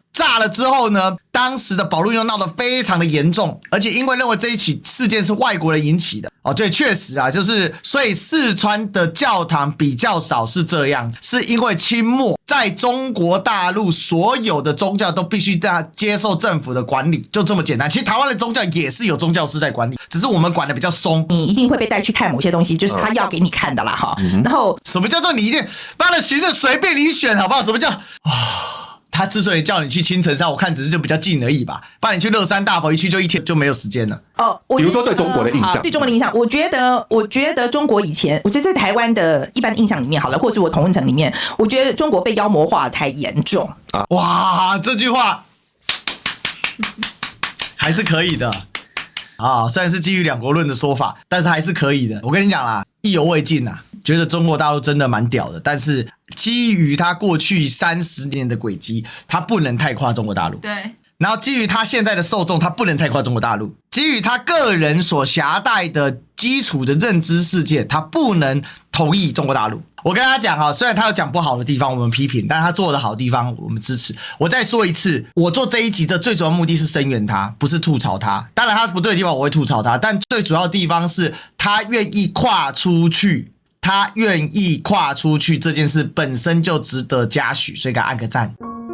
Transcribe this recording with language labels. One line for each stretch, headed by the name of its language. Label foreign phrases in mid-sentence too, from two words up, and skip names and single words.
Chinese: 炸了之後呢，當時的保路運動鬧得非常的嚴重，而且因為認為這一起事件是外國人引起的對，確實啊，就是所以四川的教堂比較少是這樣子，是因為清末在中國大陸所有的宗教都必須接受政府的管理，就這麼簡單。其實台灣的宗教也是有宗教師在管理，只是我們管的比較鬆。你一定會被帶去看某些東西，就是他要給你看的啦哈。然後什麼叫做你一定媽的行政隨便你選好不好？什麼叫他之所以叫你去青城山，我看只是就比較近而已吧。不然你去樂山大佛一去就一天就沒有時間了。比如說對中國的印象，对中国的印象，我覺得中國以前，我覺得在台灣的一般印象裡面好了，或者我同溫層裡面，我覺得中國被妖魔化太嚴重啊。哇，這句話還是可以的啊，雖然是基於兩國論的說法，但是還是可以的。我跟你講啦，意猶未盡啦，覺得中國大陸真的蠻屌的，但是基於他過去30年的軌跡，他不能太誇中國大陸。對。然後基於他現在的受眾，他不能太誇中國大陸。基於他個人所攜帶的基礎的認知世界，他不能同意中國大陸。我跟他講雖然他有講不好的地方，我們批評，但他做的好的地方，我們支持。我再說一次，我做這一集的最主要目的是聲援他，不是吐槽他。當然他不對的地方我會吐槽他，但最主要的地方是他願意跨出去。他願意跨出去這件事本身就值得嘉許，所以給他按個讚。